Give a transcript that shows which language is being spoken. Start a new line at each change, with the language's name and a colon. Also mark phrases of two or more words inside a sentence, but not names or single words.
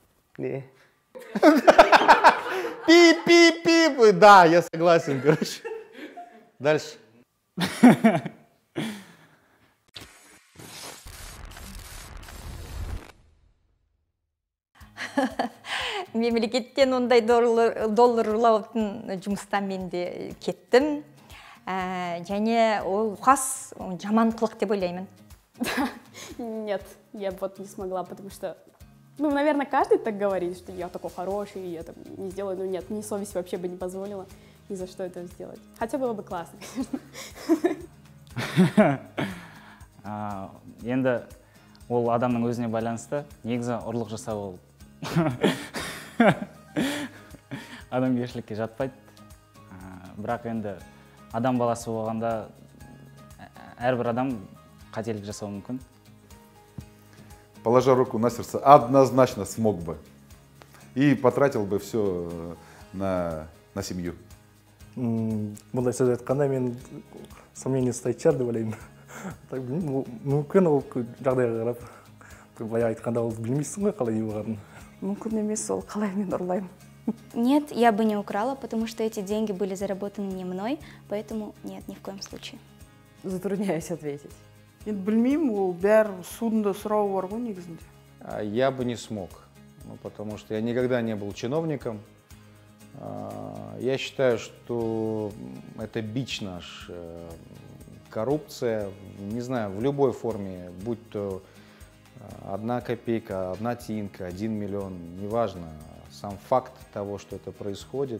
Kazakh: Не.
Russian: Пип-пип-пип. Да, я согласен, короче. Дальше.
Kazakh: Мемлекеттен ондай доллар ұрлаудың жұмыстан мен де кеттім. Және ол қас жаман қылық деп ойлаймын.
Russian: Нет, я вот не смогла, потому что, ну, наверное, каждый так говорит, что я такой хороший, я там не сделаю, но нет, мне совесть вообще бы не позволила ни за что это сделать. Хотя было бы классно, конечно.
Kazakh: Енді ол адамның өзіне байланысты, негізі ұрлық жасау ол адамгершілікке жатпайды. Бірақ енді адам баласы болғанда әрбір адам қателік жасауы мүмкін.
Russian: Положа руку на сердце, однозначно смог бы. И потратил бы все на семью.
Kazakh: Бұндай сөз айтқанда мен сомнение ұстайтын шығар деп ойлаймын. Мүмкін ол жағдайға қарап. Былай айтқанда ол білмейсің ғой қалай не болғанын. Мүмкін емес, ол қалай мен ұрлаймын.
Russian: Нет, я бы не украла, потому что эти деньги были заработаны не мной, поэтому нет, ни в коем случае. Затрудняюсь ответить.
Kazakh: Енді білмеймін, ол бәрі судында сұрау бар ғой негізінде.
Russian: Я бы не смог, потому что я никогда не был чиновником. Я считаю, что это бич наш, коррупция, не знаю, в любой форме, будь то 1 копейка, 1 тинка, 1 миллион, неважно, сам факт того, что это происходит.